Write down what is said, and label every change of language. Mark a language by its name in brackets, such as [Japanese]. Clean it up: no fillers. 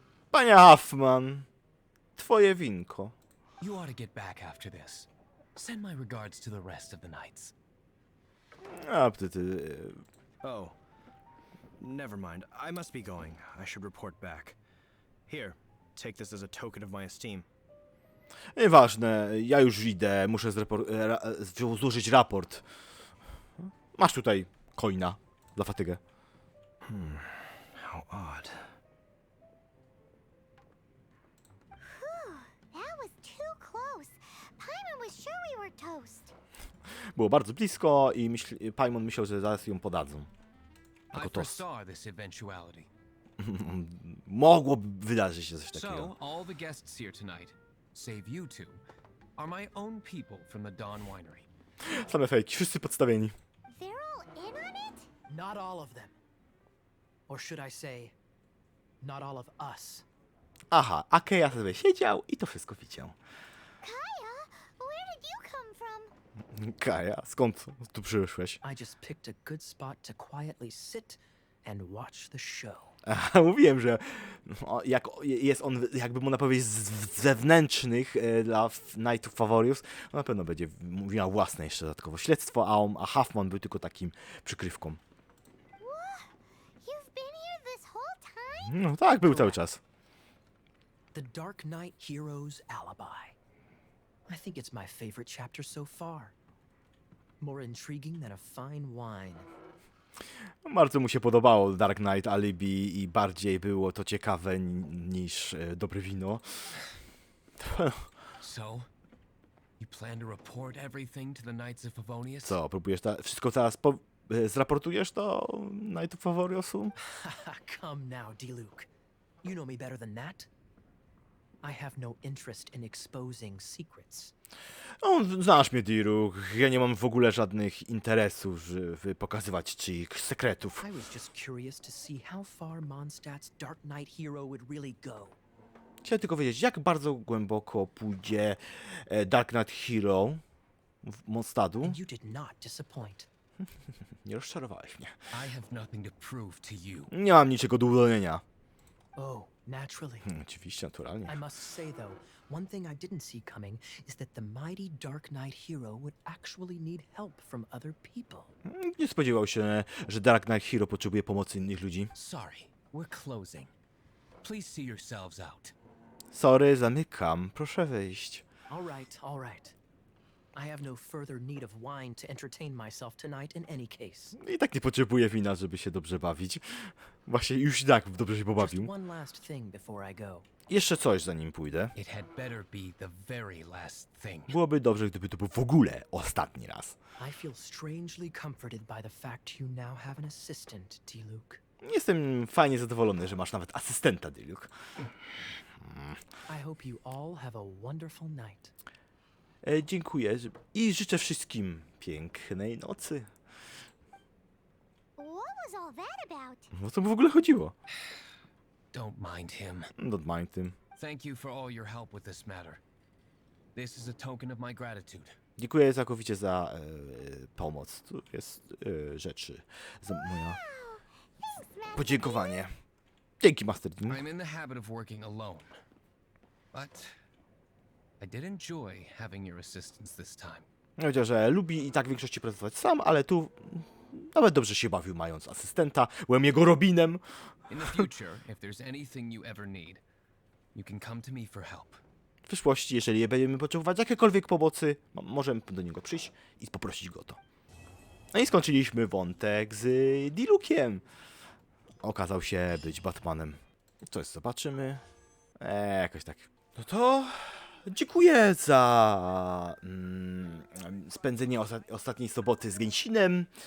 [Polish] Panie Huffman, twoje winko. [English] You ought to get back after this. Send my regards to the rest of the knights. [Polish] A, ty. [English] Oh. Never mind. I must be going. I should report back. Here, take this as a token of my esteem. [Polish] Nieważne, ja już idę, muszę złożyć raport. Masz tutaj coina za fatygę. [English] How odd. That was too close. Paimon was sure we were toast. [Polish] Było bardzo blisko i Paimon myślał, że zaraz ją podadzą. Jako [English] I [Polish] tost. [English] foresaw this eventuality. [Polish] Mogłoby wydarzyć się coś takiego. [English] So, all the guests here tonight, save you two, are my own people from the Dawn Winery. [Polish] Same fejki, wszyscy podstawieni. [English] They're all in on it? Not all of them. Or should I say, not all of us. [Polish] Aha, a Keja sobie siedział i to wszystko widział. [English] Kaya, where did you come from? [Polish] Kaja, skąd tu przyszłeś? [English] I just picked a good spot to quietly sit and watch the show. [Polish] Aha, mówiłem, że jak jest on, jakby można powiedzieć, z zewnętrznych dla Knightów Favorius, na pewno będzie miał własne jeszcze dodatkowo śledztwo, a Huffman był tylko takim przykrywką. [English] You've been here this whole time? [Polish] No tak, był cały czas. [English] The Dark Knight Hero's Alibi. I think it's my favorite chapter so far. More intriguing than a fine wine. [Polish] Bardzo mu się podobało Dark Knight Alibi i bardziej było to ciekawe niż dobre wino. [English] So, you plan to report everything to the Knights of Favonius? [Polish] Co, próbujesz wszystko teraz zraportujesz do Knightów Favoriusu? [English] Come now, D. Luke. You know me better than that. I have no interest in exposing secrets. [Polish] No, znasz mnie, Diruk. Ja nie mam w ogóle żadnych interesów, żeby pokazywać czyich sekretów. [English] I was just curious to see how far Mondstadt's Dark Knight hero would really go. [Polish] Chciałem tylko wiedzieć, jak bardzo głęboko pójdzie Dark Knight Hero w Mondstadtu. [English] And you did not disappoint. [Polish] Nie rozczarowałeś mnie. [English] I have nothing to prove to you. [Polish] Nie mam niczego do udowodnienia. [English] Oh, naturally. [Polish] Oczywiście, naturalnie. [English] I must say, though, one thing I didn't see coming is that the mighty Dark Knight hero would actually need help from other people. [Polish] Nie spodziewał się, że Dark Knight Hero potrzebuje pomocy innych ludzi. [English] Sorry, we're closing. Please see yourselves out. [Polish] Sorry, zamykam. Proszę wyjść. [English] All right. I have no further need of wine to entertain myself tonight in any case. [Polish] I tak nie potrzebuje wina, żeby się dobrze bawić. Właśnie już i tak dobrze się [English] Just [Polish] pobawił. [English] one last thing before I go. [Polish] Jeszcze coś, zanim pójdę. [English] It had better be the very last thing. [Polish] Byłoby dobrze, gdyby to był w ogóle ostatni raz. [English] I feel strangely comforted by the fact you now have an assistant, D. Luke. [Polish] Jestem fajnie zadowolony, że masz nawet asystenta, Diluk. [English] I hope you all have a wonderful night. [Polish] Dziękuję i życzę wszystkim pięknej nocy. [English] What was all that about? [Polish] O co mu w ogóle chodziło? [English] Don't mind him. Don't mind tym. Thank you for all your help with this matter. This is a token of my gratitude. [Polish] Dziękuję całkowicie za pomoc. Tu jest rzeczy. Za moja podziękowanie. Dzięki, Master Dean. [English] I'm in the habit of working alone. But I did enjoy having your assistance this time. [Polish] Powiedział, że lubi i tak w większości pracować sam, ale tu nawet dobrze się bawił, mając asystenta. Byłem jego Robinem. [English] In the future, if there's anything you ever need, you can come to me for help. [Polish] W przyszłości, jeżeli będziemy potrzebować jakiejkolwiek pomocy, możemy do niego przyjść i poprosić go o to. No i skończyliśmy wątek z Dilukiem. Okazał się być Batmanem. Coś zobaczymy. Jakoś tak. No to dziękuję za spędzenie ostatniej soboty z Genshinem.